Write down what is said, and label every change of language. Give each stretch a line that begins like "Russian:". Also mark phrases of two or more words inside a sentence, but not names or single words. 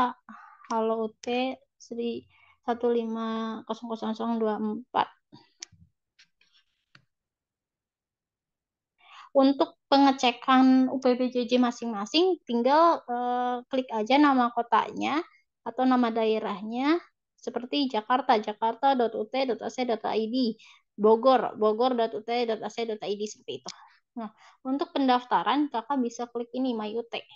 Indonesian: Halo UT Sri 1500024. Untuk pengecekan UPBJJ masing-masing, tinggal klik aja nama kotanya atau nama daerahnya, seperti Jakarta, jakarta.ut.ac.id, Bogor, bogor.ut.ac.id, seperti itu. Nah, untuk pendaftaran, kakak bisa klik ini, My UT.